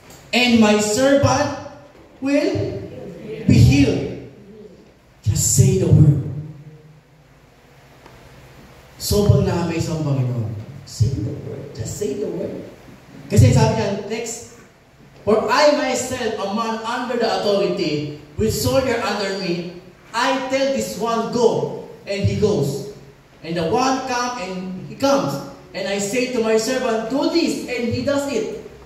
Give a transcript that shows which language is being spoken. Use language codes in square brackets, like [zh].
[en] And my servant will be healed. Just say the word. [tl] Sobrang na-amaze ang Panginoon. [en] Say the word. Just say the word. [tl] Kasi sabi niya, [en] next, for I myself, a man under the authority, with soldier under me, I tell this one, go, and he goes. And the one come, and he comes. And I say to my servant, do this, and he does it.